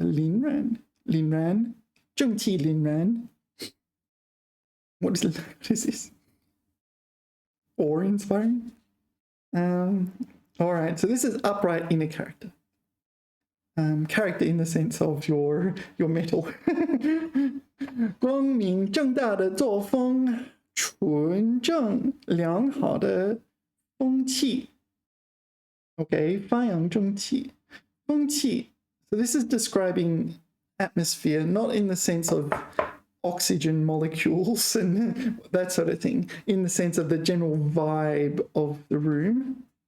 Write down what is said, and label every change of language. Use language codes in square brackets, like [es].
[zh] 凛然.凛然.正气凛然. [en] What is this? Awe-inspiring? All right, so this is upright inner character. Character in the sense of your metal. [zh] 光明正大的作风, 纯正良好的风气. Okay, 发扬正气.风气. [en] So this is describing atmosphere, not in the sense of oxygen molecules and that sort of thing, in the sense of the general vibe of the room.